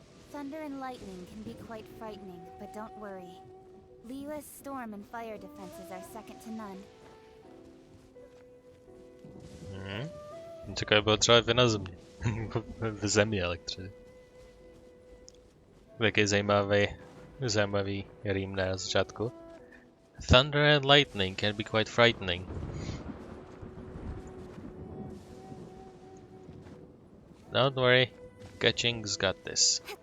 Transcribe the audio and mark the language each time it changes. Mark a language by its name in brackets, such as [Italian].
[English] Thunder and lightning can be quite frightening, but don't worry. Liyue's storm and fire defenses are second to none. [Czech] Čekaj, bylo třeba v Inazumně. V zemi elektřiny. Jaký zajímavý rým na začátku. [English] Thunder and lightning can be quite frightening. Don't worry, Gaching's got this.